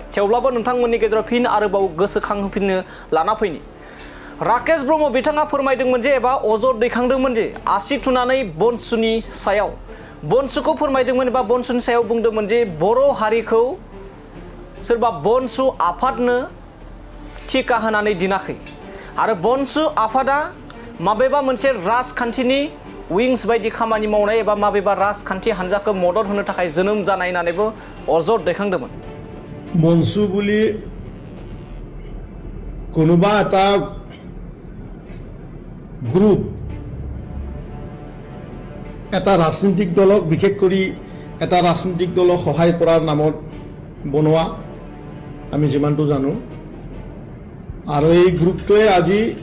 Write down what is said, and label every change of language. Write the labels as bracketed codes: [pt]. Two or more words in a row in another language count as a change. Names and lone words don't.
[brx] थेवब्लाबो नोंथांमोननि गेजेराव फिन आरोबाव गोसोखांहोफिननो लाना फैनि राकेश ब्रह्म बिथाङा फोरमायदोंमोन जे एबा अजद दैखांदोंमोन जे आसि थुनानै बनसुनि सायाव बनसुखौ फोरमायदोंमोन एबा बनसुनि सायाव बुंदोंमोन जे बर' हारिखौ सोरबा बनसु आफादनो टिका होनानै दिनाखै आरो बनसु आफादा माबेबा मोनसे राजखान्थिनि विंस बायदि खामानि मावनाय एबा माबेबा राजखान्थि हान्जाखौ मदद होनो थाखाय जोनोम जानाय होननानैबो अजद दैखांदोंमोन। [as] बनसु বুলি কোনোবা এটা গ্ৰুপ এটা ৰাজনৈতিক দলক বিশেষ কৰি এটা ৰাজনৈতিক দলক সহায় কৰাৰ নামত বনোৱা আমি যিমানটো জানো আৰু এই গ্ৰুপটোৱে আজি